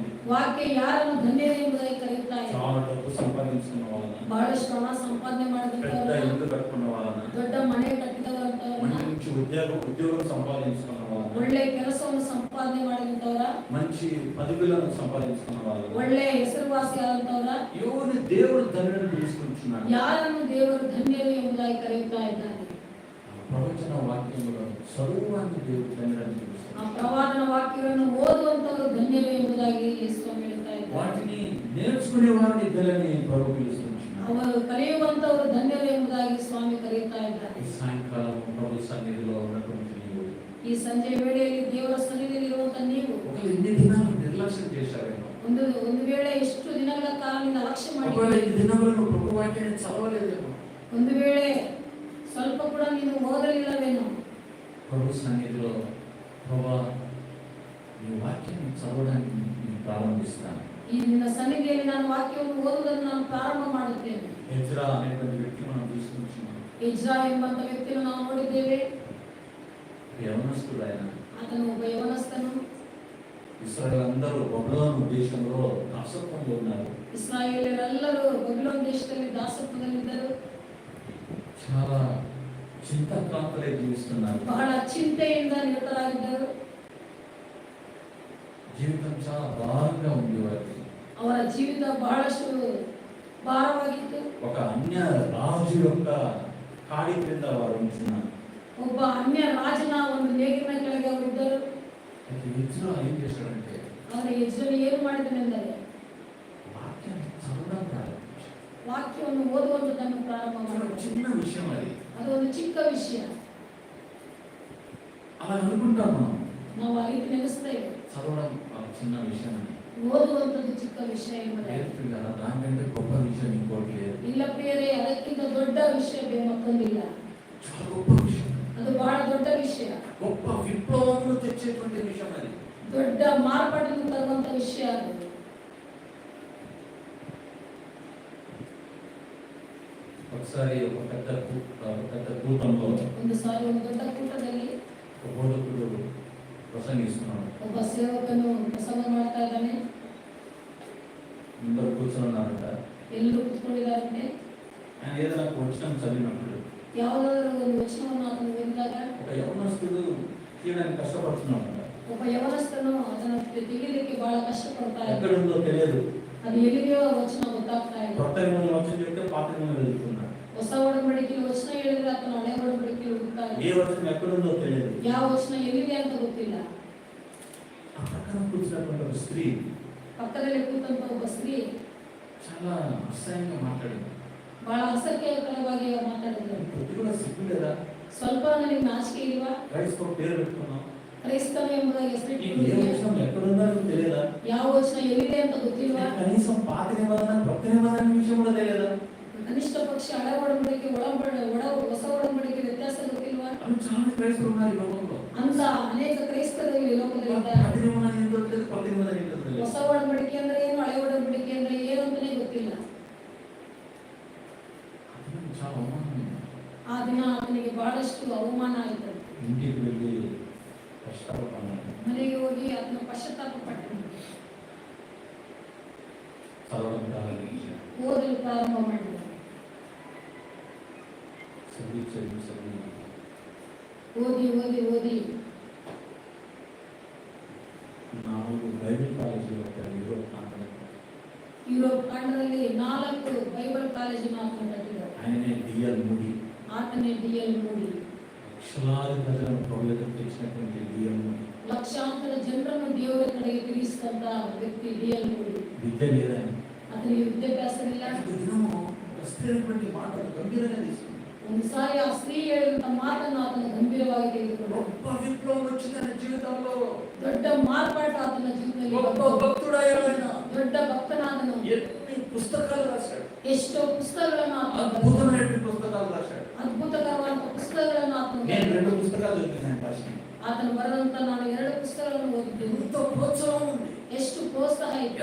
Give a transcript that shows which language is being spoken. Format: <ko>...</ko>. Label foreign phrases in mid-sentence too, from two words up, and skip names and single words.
<kn>ವಾಕ್ಯ ಯಾರನ್ನು ಧನ್ಯರು ಎಂಬುದಾಗಿ ಕರೆಯುತ್ತಾ ಇದೆ.</kn> <te>చాలా డబ్బు సంపాదించుకున్న వాళ్ళన,</te> <kn>ಬಹಳಷ್ಟು ಹಣ ಸಂಪಾದನೆ</kn> <te>పెద్ద</te> <kn>ಮಾಡಿದಂತವರನ್ನ,</kn> <te>ఇల్లు కట్టుకున్న వాళ్ళన,</te> <kn>ದೊಡ್ಡ ಮನೆ ಕಟ್ಟಿದವರಂತವರನ್ನ,</kn> <te>మంచి ఉద్యోగం సంపాదించుకున్న వాళ్ళన,</te> <kn>ಒಳ್ಳೆ ಕೆಲಸವನ್ನು ಸಂಪಾದನೆ ಮಾಡಿದಂತವರ,</kn> <te>మంచి పదవులను సంపాదించుకున్న వాళ్ళన,</te> <kn>ಒಳ್ಳೆ ಹೆಸರುವಾಸಿಯಾದಂತವರ,</kn> <te>ఎవరిని దేవుడు ధన్యులని పిలుచుకుంటున్నాడు?</te> <kn>ಯಾರನ್ನು ದೇವರು ಧನ್ಯರು ಎಂಬುದಾಗಿ ಕರೆಯುತ್ತಾ ಇದ್ದಾನೆ.</kn> <te>ప్రవచన వాక్యములను చదువువాన్ని దేవుడు ధన్యులని పిలుస్తున్నాడు.</te> <kn>ಆ ಪ್ರವಾದನ ವಾಕ್ಯಗಳನ್ನು ಓದುವಂತವರು ಧನ್ಯರು ಎಂಬುದಾಗಿ ಯೇಸು ಹೇಳ್ತಾ ಇದ್ದಾರೆ.</kn> <te>వాటిని నేర్చుకునే వారిని ధన్యులని ప్రభు పిలుస్తున్నాడు.</te> <kn>ಅವರು ಕಲಿಯುವಂತವರು ಧನ್ಯರು ಎಂಬುದಾಗಿ ಸ್ವಾಮಿ ಕರೆಯುತ್ತಾ ಇದ್ದಾರೆ.</kn> <te>ఈ సాయంకాలం ప్రభు సన్నిధిలో ఉన్నటువంటి నీవు,</te> <kn>ಈ ಸಂಜೆ ವೇಳೆಯಲ್ಲಿ ದೇವರ ಸನ್ನಿಧಿಯಲ್ಲಿ ಇರುವಂತ ನೀವು</kn> <te>ఒక ఎన్ని దినాలు నిర్లక్ష్యం చేశారేమో,</te> <kn>ಒಂದು ವೇಳೆ ಎಷ್ಟು ದಿನಗಳ ಕಾಲ ನೀವು ಅಲಕ್ಷ್ಯ</kn> <te>ఒకవేళ</te> <kn>ಮಾಡಿ,</kn> <te>ఈ దినములను ప్రభు వాక్యాన్ని చదవలేదేమో,</te> <kn>ಒಂದು ವೇಳೆ ಸ್ವಲ್ಪ ಕೂಡ ನೀನು ಓದಲಿಲ್ಲವೇನೋ.</kn> <te>ప్రభు సన్నిధిలో ప్రభా నీ వాక్యాన్ని చదవడానికి నేను ప్రారంభిస్తాను.</te> <kn>ಈ ನಿನ್ನ ಸನ್ನಿಧಿಯಲ್ಲಿ ನಾನು ವಾಕ್ಯವನ್ನು ಓದುವುದನ್ನು ನಾನು ಪ್ರಾರಂಭ ಮಾಡುತ್ತೇನೆ.</kn> <te>ఎజ్రా అనేటువంటి వ్యక్తి మనం తీసుకుంటున్నాం.</te> <kn>ಎಜ್ರಾ ಎಂಬಂತ ವ್ಯಕ್ತಿಯನ್ನು ನಾವು ನೋಡಿದ್ದೇವೆ.</kn> <te>యవనస్తుడు ఆయన.</te> <kn>ಆತನು ಒಬ್ಬ ಯವನಸ್ಥನು.</kn> <te>ఇశ్రాయేలు అందరూ బబులోను దేశంలో దాసత్వంలో ఉన్నారు.</te> <kn>ಇಸ್ರಾಯೇಲರೆಲ್ಲರೂ ಬಬುಲೋನ್ ದೇಶದಲ್ಲಿ ದಾಸತ್ವದಲ್ಲಿದ್ದರು.</kn> <te>చాలా చింతాక్రాంతులై జీవిస్తున్నారు.</te> <kn>ಬಹಳ ಚಿಂತೆಯಿಂದ ನಿರತರಾಗಿದ್ದರು.</kn> <te>జీవితం చాలా భారంగా ఉంది వారికి.</te> <kn>ಅವರ ಜೀವಿತ ಬಹಳಷ್ಟು ಭಾರವಾಗಿತ್ತು.</kn> <te>ఒక అన్య రాజు యొక్క కాడి క్రింద వారు ఉంటున్నారు.</te> <kn>ಒಬ್ಬ ಅನ್ಯ ರಾಜನ ಒಂದು ನೇಗಿನ ಕೆಳಗೆ ಅವರಿದ್ದರು.</kn> <te>ఎజ్రా ఏం చేశాడంటే</te> <kn>ಅವರ ಯಜ್ಞನು ಏನು ಮಾಡಿದನೆಂದರೆ</kn> <te>వాక్యాన్ని చదవడం ప్రారంభించాడు.</te> <kn>ವಾಕ್ಯವನ್ನು ಓದುವಂತದನ್ನು ಪ್ರಾರಂಭ ಮಾಡಿದರು.</kn> <te>చిన్న విషయం అది.</te> <kn>ಅದು ಒಂದು ಚಿಕ್ಕ ವಿಷಯ.</kn> <te>అలా అనుకుంటాం మనం,</te> <kn>ನಾವು ಆ ರೀತಿ ನೆನೆಸ್ತೇವೆ,</kn> <te>చదవడం ఒక చిన్న విషయం అని.</te> <kn>ಓದುವಂತದ್ದು ಚಿಕ್ಕ ವಿಷಯ ಎಂಬುದಾಗಿ.</kn> <te>దానికంటే గొప్ప విషయం ఇంకోటి లేదు.</te> <kn>ಇಲ್ಲ ಪ್ರಿಯರೇ, ಅದಕ್ಕಿಂತ ದೊಡ್ಡ ವಿಷಯ ಮತ್ತೊಂದಿಲ್ಲ.</kn> <te>చాలా గొప్ప విషయం,</te> <kn>ಅದು ಬಹಳ ದೊಡ್ಡ ವಿಷಯ.</kn> <te>గొప్ప విప్లవములు తెచ్చేటువంటి విషయం అది.</te> <kn>ದೊಡ್ಡ ಮಾರ್ಪಾಟನ್ನು ತರುವಂತ ವಿಷಯ ಅದು.</kn> <te>ఒకసారి ఒక పెద్ద కూటంలో</te> <kn>ಒಂದು ಸಾರಿ ಒಂದು ದೊಡ್ಡ ಕೂಟದಲ್ಲಿ</kn> <te>ఒక బోధకుడు ప్రసంగిస్తున్నాడు.</te> <kn>ಒಬ್ಬ ಸೇವಕನು ಪ್ರಸಂಗ ಮಾಡ್ತಾ ಇದ್ದಾನೆ.</kn> <te>అందరూ కూర్చున్నారంట.</te> <kn>ಎಲ್ಲರೂ ಕೂತ್ಕೊಂಡಿದ್ದಾರಂತೆ.</kn> <te>ఆయన ఏదైనా ఒక వచనం చదివినప్పుడు</te> <kn>ಯಾವುದಾದರೂ ಒಂದು ವಚನವನ್ನು ಆತನು ಓದಿದಾಗ</kn> <te>ఒక యవనస్తుడు తీయడానికి కష్టపడుతున్నాడంట.</te> <kn>ಒಬ್ಬ ಯವನಸ್ಥನು ಅದನ್ನು ತೆಗಿಲಿಕ್ಕೆ ಬಹಳ ಕಷ್ಟಪಡ್ತಾ ಇದ್ದ.</kn> <te>ఎక్కడుందో తెలియదు.</te> <kn>ಅದು ಎಲ್ಲಿದೆಯೋ ವಚನ ಗೊತ್ತಾಗ್ತಾ ಇಲ್ಲ.</kn> <te>కొత్త నిబంధన వచనం చెప్తే పాత నిబంధన వెళ్తున్నాడు.</te> <kn>ಹೊಸ ಒಡಂಬಡಿಕೆಯಲ್ಲಿ ವಚನ ಹೇಳಿದ್ರೆ ಆತನ ಹಳೆ ಒಡಂಬಡಿಕೆಯಲ್ಲಿ ಹುಡುಕ್ತಾರೆ.</kn> <te>ఏ వచనం ఎక్కడుందో తెలియదు.</te> <kn>ಯಾವ ವಚನ ಎಲ್ಲಿದೆ ಅಂತ ಗೊತ್ತಿಲ್ಲ.</kn> <te>ఆ పక్కన కూర్చున్నటువంటి ఒక స్త్రీ</te> <kn>పక్కದಲ್ಲಿ ಕೂತಂತ ಒಬ್ಬ ಸ್ತ್ರೀ</kn> <te>చాలా అసహ్యంగా మాట్లాడింది.</te> <kn>ಬಹಳ ಅಸಹ್ಯಕರವಾಗಿ ಮಾತಾಡಿದ್ರು.</kn> <te>కొద్ది కూడా సిగ్గు లేదా?</te> <kn>ಸ್ವಲ್ಪ ನನಗೆ ನಾಚಿಕೆ ಇಲ್ವಾ?</kn> <te>క్రైస్తవ పేరు పెట్టుకున్నాం.</te> <kn>ಕ್ರೈಸ್ತವ ಎಂಬುದಾಗಿ</kn> <te>నీకు ఏ</te> <kn>ಹೆಸರಿಟ್ಟಿದ್ದೀವಿ.</kn> <te>వచనం ఎక్కడుందో నీకు తెలియదా?</te> <kn>ಯಾವ ವಚನ ಎಲ್ಲಿದೆ ಅಂತ ಗೊತ್ತಿಲ್ವಾ?</kn> <te>కనీసం పాత నిబంధన కొత్త నిబంధన విషయం కూడా తెలియదా?</te> <kn>ಕನಿಷ್ಠ ಪಕ್ಷ ಹಳೆ ಒಡಂಬಡಿಕೆ ಹೊಸ ಒಡಂಬಡಿಕೆ ವ್ಯತ್ಯಾಸ ಗೊತ್ತಿಲ್ವಾ?</kn> <te>అని చాలా క్రైస్తవులు ఉన్నారు ఈ లోకంలో.</te> <kn>ಅಂತ ಅನೇಕ ಕ್ರೈಸ್ತರು ಈ ಲೋಕದಲ್ಲಿ</kn> <te>పాత</te> <kn>ಇದ್ದಾರೆ.</kn> <te>నిబంధన ఏంటో తెలియదు, కొత్త నిబంధన ఏంటో తెలియదు.</te> <kn>ಹೊಸ ಒಡಂಬಡಿಕೆ ಅಂದ್ರೆ ಏನು, ಹಳೆ ಒಡಂಬಡಿಕೆ ಅಂದ್ರೆ ಏನು ಅಂತಾನೆ ಗೊತ್ತಿಲ್ಲ.</kn> <te>అది చాలా అవమానం.</te> <kn>ಆ ದಿನ ಅವನಿಗೆ ಬಹಳಷ್ಟು ಅವಮಾನ ಆಯಿತು.</kn> <te>ఇంటికి వెళ్ళి కష్టపడ్డాను.</te> <kn>ಮನೆಗೆ ಹೋಗಿ ಅದನ್ನ ಪಶ್ಚಾತ್ತಾಪ ಪಟ್ಟನು.</kn> <te>చదవడం ప్రారంభించాను.</te> <kn>ಓದಲು ಪ್ರಾರಂಭ ಮಾಡಿದ.</kn> <te>చదివి</te> <kn>ಓದಿ ಓದಿ ಓದಿ</kn> <te>4 బైబిల్ కాలేజీలో యూరోప్ ప్రాంతంలో</te> <kn>ಯುರೋಪ್ ಖಂಡದಲ್ಲಿ 4 ಬೈಬಲ್ ಕಾಲೇಜನ್ನು ಆತನು ಕಟ್ಟಿದ್ದಾರೆ.</kn> <te>ఆయనే డిఎల్ మూడీ.</te> <kn>ಆತನೇ ಡಿಎಲ್ ಮೂಡಿ.</kn> <te>లక్షలాది ప్రజలను ప్రభుత్వం తెచ్చినటువంటి డిఎల్ మూడీ.</te> <kn>ಲಕ್ಷಾಂತರ ಜನರನ್ನು ದೇವರ ಕಡೆಗೆ ತಿರುಗಿಸಿದಂತ ವ್ಯಕ್ತಿ ಡಿಎಲ್ ಮೂಡಿ.</kn> <te>విద్య లేదా?</te> <kn>ಆತನಿಗೆ ವಿದ್ಯಾಭ್ಯಾಸವಿಲ್ಲ.</kn> <te>వస్తున్నటువంటి మాటలు గంభీరంగా తీసుకుంది.</te> <kn>ಒಂದು ಸಾರಿ ಆ ಸ್ತ್ರೀ ಹೇಳಿದಂತ ಮಾತನ್ನು ಆತನ ಗಂಭೀರವಾಗಿ ತೆಗೆದುಕೊಂಡು</kn> <te>గొప్ప విప్లవం వచ్చి తన జీవితంలో</te> <kn>ದೊಡ್ಡ ಮಾರ್ಪಾಟ ಆತನ ಜೀವನದಲ್ಲಿ</kn> <te>గొప్ప భక్తుడయ్యాడు ఆయన.</te> <kn>ದೊಡ್ಡ ಭಕ್ತನಾದನು.</kn> <te>ఎన్ని పుస్తకాలు రాశాడు.</te> <kn>ಎಷ್ಟೋ ಪುಸ್ತಕಗಳನ್ನು ಆತನು ಬರೆದನು.</kn> <te>అద్భుతమైనటువంటి పుస్తకాలు రాశాడు.</te> <kn>ಅದ್ಭುತಕರವಾದ ಪುಸ್ತಕಗಳನ್ನು ಆತನು</kn> <te>నేను</te> <kn>ಬರೆದನು.</kn> <te>2 పుస్తకాలు చదివాను ఫస్ట్.</te> <kn>ಆತನು ಬರೆದಂತ ನಾನು 2 ಪುಸ್ತಕಗಳನ್ನು ಓದಿದ್ದೇನೆ.</kn> <te>ఎంత ప్రోత్సాహం ఉంది,</te> <kn>ಎಷ್ಟು ಪ್ರೋತ್ಸಾಹ ಇದೆ.</kn>